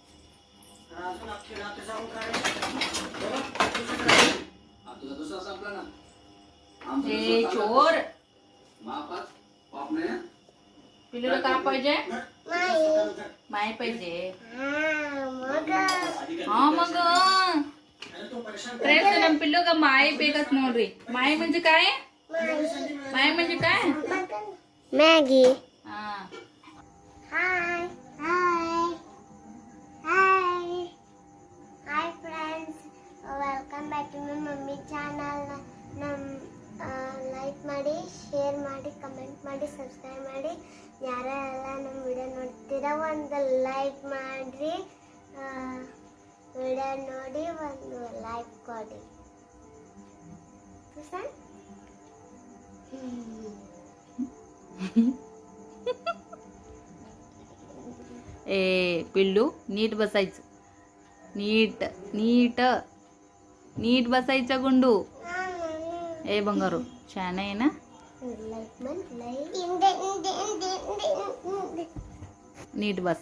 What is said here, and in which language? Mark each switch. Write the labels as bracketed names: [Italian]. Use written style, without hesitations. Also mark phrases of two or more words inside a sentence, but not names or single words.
[Marathi] चोर पिल्लूला काय पाहिजे? माय पाहिजे. हा मग फ्रेंड्स [Kannada] ನಮ್ಮ ಪಿಲ್ಲುಗ ಮಾಯಿ ಬೇಕತ್ ನೋಡ್ರಿ. [Marathi] ಮಾಯಿ म्हणजे काय? माय म्हणजे काय? मॅगी. हा [English] hi hi hi hi friends, welcome back to my mummy channel. [Kannada] ಲೈಕ್ ಮಾಡಿ, ಶೇರ್ ಮಾಡಿ, ಕಮೆಂಟ್ ಮಾಡಿ, ಸಬ್ಸ್ಕ್ರೈಬ್ ಮಾಡಿ. ಯಾರೆಲ್ಲ ನಮ್ಮ ವಿಡಿಯೋ ನೋಡ್ತೀರಾ ಒಂದು ಲೈಕ್ ಮಾಡಿರಿ. ವಿಡಿಯೋ ನೋಡಿ ಒಂದು ಲೈಕ್ ಕೊಡಿ. [Marathi] ए पिल्लू नीट बसायचं. नीट नीट नीट बसायचं गुंडू. ए बंगारू छान आहे ना. नीट बस.